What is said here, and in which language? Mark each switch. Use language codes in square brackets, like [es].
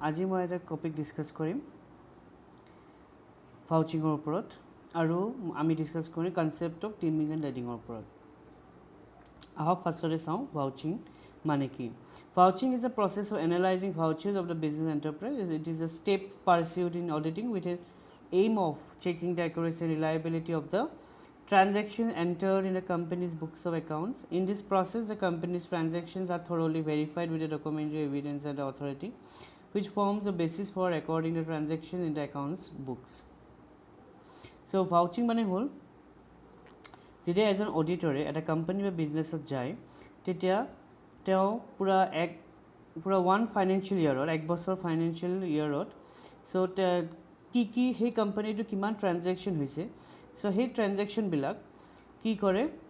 [as] আজি মই এটা টপিক ডিছকাছ কৰিম ভাউচিঙৰ ওপৰত আৰু আমি ডিছকাছ কৰিম কনচেপ্ট অফ টিমিং এণ্ড লিডিঙৰ ওপৰত। আহক ফাৰ্ষ্টতে চাওঁ ভাউচিং মানে কি। [en] Vouching is a process of analysing vouchers of the business enterprise. It is a step pursued in auditing with a aim of checking the accuracy and reliability of the transactions entered in the company's books of accounts. In this process, the company's transactions are thoroughly verified with the documentary evidence and the authority, which forms the basis for recording the transactions in the accounts books. So, vouching money hole. [as] যেতিয়া এজন অডিটৰে এটা company বা বিজনেছত যায় তেতিয়া তেওঁ পুৰা one financial ইয়েৰত এক বছৰ ফাইনেন্সিয়েল ইয়েৰত কি কি সেই কোম্পানীটো কিমান ট্ৰানজেকশ্যন হৈছে সেই ট্ৰানজেকশ্যনবিলাক কি কৰে